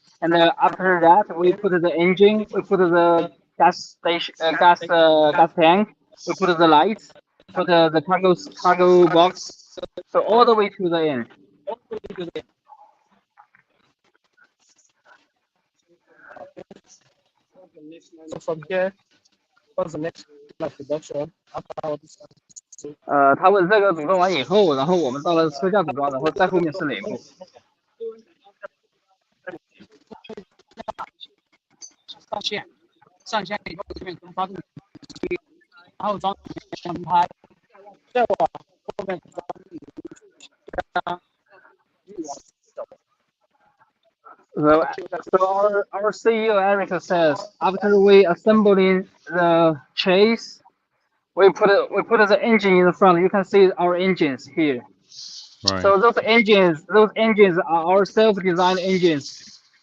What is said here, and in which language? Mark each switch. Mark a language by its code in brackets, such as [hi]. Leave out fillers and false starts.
[en] And after that, we put the engine, we put the gas station, gas tank, we put the lights, put the cargo box, so all the way to the end. So from here, what's the next like production after this? [zh] 他问这个组装完以后，然后我们到了车架组装，然后再后面是哪一步？上线以后这边跟发动机，然后装前排，再往后面装 [en] So our CEO Eric says after we assembling the chase, we put the engine in the front. You can see our engines here. right. So those engines are our self-designed engines.